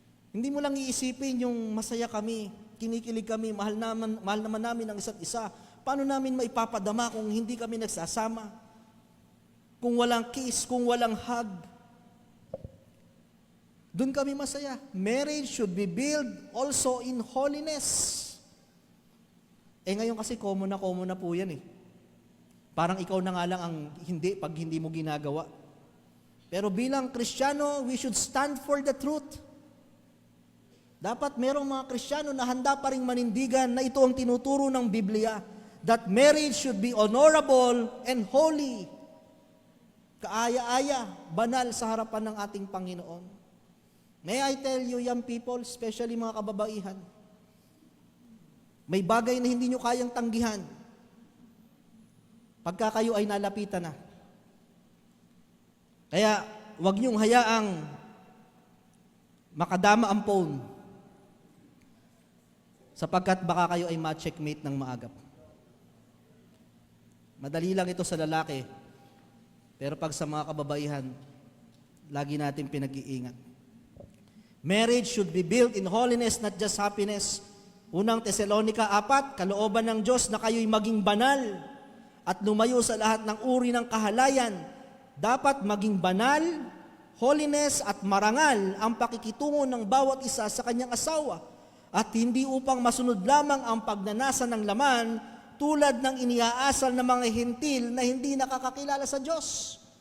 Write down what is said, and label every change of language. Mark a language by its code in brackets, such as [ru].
[tl] Hindi mo lang iisipin yung masaya kami, kinikilig kami, mahal naman namin ang isa't isa. Paano namin maipapadama kung hindi kami nagsasama? Kung walang kiss, kung walang hug. Doon kami masaya. [en] Marriage should be built also in holiness. [tl] Ngayon kasi common na po yan eh. Parang ikaw na nga lang ang hindi pag hindi mo ginagawa. Pero bilang Kristiyano, [en] we should stand for the truth. [tl] Dapat merong mga Kristiyano na handa pa ring manindigan na ito ang tinuturo ng Biblia, [en] that marriage should be honorable and holy. [tl] Kaaya-aya, banal sa harapan ng ating Panginoon. [en] May I tell you, young people, especially [tl] mga kababaihan, may bagay na hindi nyo kayang tanggihan pagka kayo ay nalapitan na. Kaya, huwag nyong hayaang makadama ang phone sapagkat baka kayo ay ma-checkmate ng maagap. Madali lang ito sa lalaki, pero pag sa mga kababaihan, lagi natin pinag-iingat. [en] Marriage should be built in holiness, not just happiness. [tl] Unang Tesalonica 4, kalooban ng Diyos na kayo'y maging banal at lumayo sa lahat ng uri ng kahalayan. Dapat maging banal, holiness at marangal ang pakikitungo ng bawat isa sa kanyang asawa, at hindi upang masunod lamang ang pagnanasa ng laman tulad ng iniaasal ng mga hintil na hindi nakakakilala sa Diyos.